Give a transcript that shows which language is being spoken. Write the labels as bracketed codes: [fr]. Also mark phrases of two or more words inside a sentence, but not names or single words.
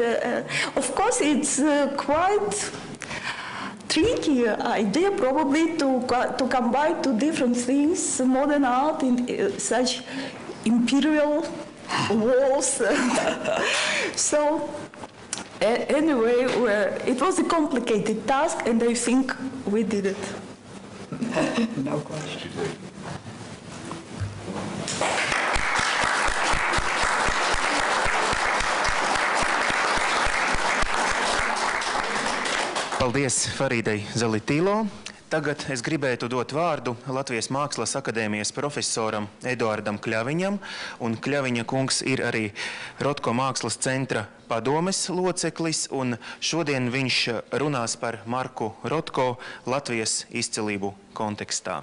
[en] Of course, it's quite tricky idea probably to combine 2 different things, modern art in such imperial walls. So anyway, it was a complicated task, and I think we did it. No question. [lv] Paldies Faridai Zalitīlo. Tagad es gribētu dot vārdu Latvijas Mākslas akadēmijas profesoram Eduardam Kļaviņam, un Kļaviņa kungs ir arī Rothko Mākslas centra padomes loceklis, un šodien viņš runās par Marku Rothko Latvijas izcilību kontekstā.